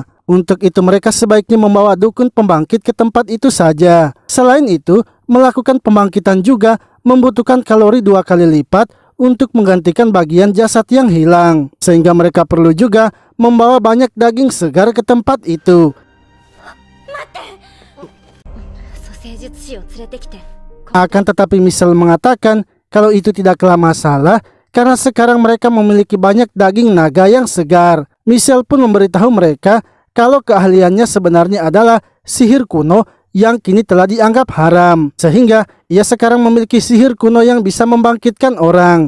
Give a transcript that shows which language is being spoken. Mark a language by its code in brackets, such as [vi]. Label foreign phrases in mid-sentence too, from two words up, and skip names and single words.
[id] Untuk itu mereka sebaiknya membawa dukun pembangkit ke tempat itu saja. Selain itu, melakukan pembangkitan juga membutuhkan kalori 2 kali lipat untuk menggantikan bagian jasad yang hilang. Sehingga mereka perlu juga membawa banyak daging segar ke tempat itu. [ja] 蘇生術師を連れてきて [id] Akan tetapi Michelle mengatakan kalau itu tidaklah masalah karena sekarang mereka memiliki banyak daging naga yang segar. Michelle pun memberitahu mereka kalau keahliannya sebenarnya adalah sihir kuno yang kini telah dianggap haram. Sehingga ia sekarang memiliki sihir kuno yang bisa membangkitkan orang.